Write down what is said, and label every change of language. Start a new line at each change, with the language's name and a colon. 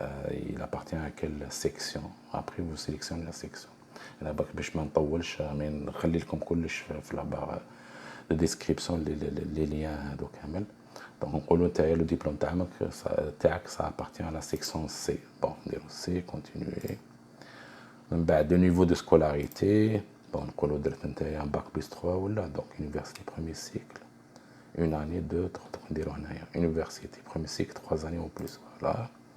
French: Il appartient à quelle section. Après, vous sélectionnez la section.
Arabic: Là, باش ما نطولش نخلي لكم كلش في
French: la barre de description les liens
Arabic: هذو كامل.
French: Donc
Arabic: نقولوا نتايا
French: le diplôme
Arabic: تاعك
French: ça appartient à la section C. Bon,
Arabic: نديرو
French: C, continuer.
Arabic: من بعد
French: le niveau de scolarité, bon
Arabic: نقولوا درت نتايا
French: un bac plus 3
Arabic: ولا
French: donc université premier cycle. Une année, 2, 3, on dirait université, premier cycle, 3 années ou plus. Voilà.